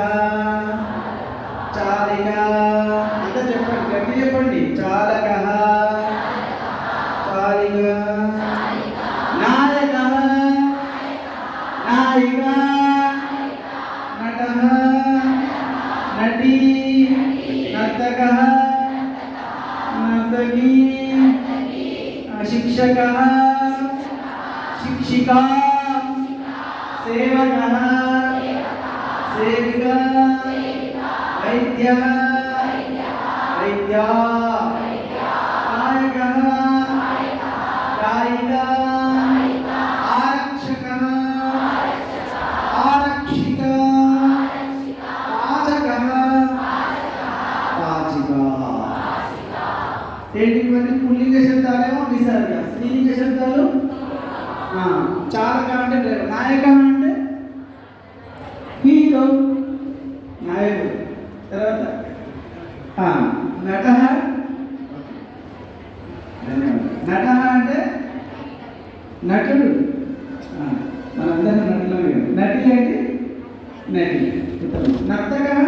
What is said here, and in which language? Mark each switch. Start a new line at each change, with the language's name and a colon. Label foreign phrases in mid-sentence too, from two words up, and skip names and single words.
Telugu: చాలిక అంతా చెప్పండి గట్టి చెప్పండి చాలక
Sanskrit: చాలిక నాయక నాయిక నటః నటీ नर्तकः नर्तकी शिक्षकः शिक्षिका सेवकः सेविका वैद्यः वैद्या गायकः गायिका आरक्षकः आरक्षिका
Telugu: ఏంటివన్నీ పుల్లింగ శబ్దాలేమో విసర్గ స్త్రీలింగ శబ్దాలు చాలక అంటే డ్రైవర్ నాయక అంటే హీరో నాయకుడు తర్వాత నట నట అంటే నటుడు మనందరం నటులమే నటి అంటే నటి నర్తక